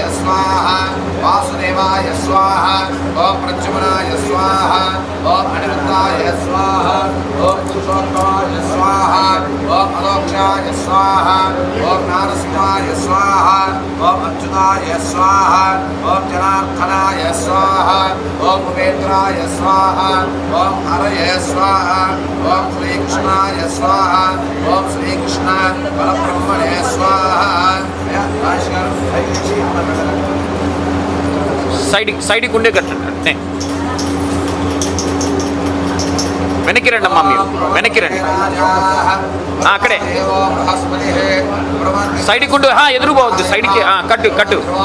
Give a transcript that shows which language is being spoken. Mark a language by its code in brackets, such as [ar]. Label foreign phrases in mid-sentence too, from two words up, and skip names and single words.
[sa] स्वाहा वासुदेवाय स्वाहा ओम प्रद्युम्नाय स्वाहा ओम अनिरुद्धाय स्वाहा ओम पुरुषोत्तमाय स्वाहा ओम अलोक्षाय स्वाहा ओम नारसिंहाय स्वाहा ओम अच्युताय स्वाहा ओम जनार्दनाय स्वाहा ओम उपेन्द्राय स्वाहा ओम हरये स्वाहा ओम श्री कृष्णाय स्वाहा ओम श्री कृष्ण परब्रह्मणे स्वाहा. [te] సైడ్కి ఉండే కట్టండి, వెనక్కి రండి అమ్మా, మీరు వెనక్కి రండి, అక్కడే సైడ్కి ఉండు, ఎదురు పోవద్దు, సైడ్కి కట్టు కట్టు.